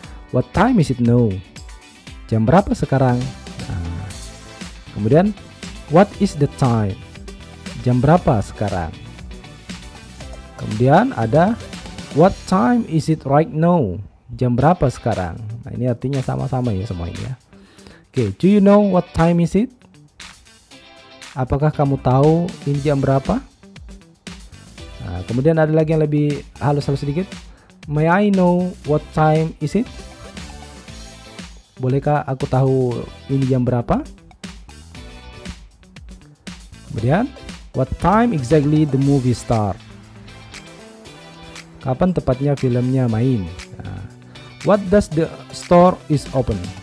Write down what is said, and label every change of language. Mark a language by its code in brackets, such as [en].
[en] What time is it now? [id] Jam berapa sekarang? Nah, kemudian [en] what is the time? [id] Jam berapa sekarang? Kemudian ada [en] what time is it right now? [id] Jam berapa sekarang? Nah, ini artinya sama-sama ya semua ini ya. [en] Oke, do you know what time is it? [id] Apakah kamu tahu ini jam berapa? Nah, kemudian ada lagi yang lebih halus-halus sedikit. [en] May I know what time is it? [id] Bolehkah aku tahu ini jam berapa? [en] Kemudian, what time exactly the movie start? [id] Kapan tepatnya filmnya main? [en] Nah, what does the store is open?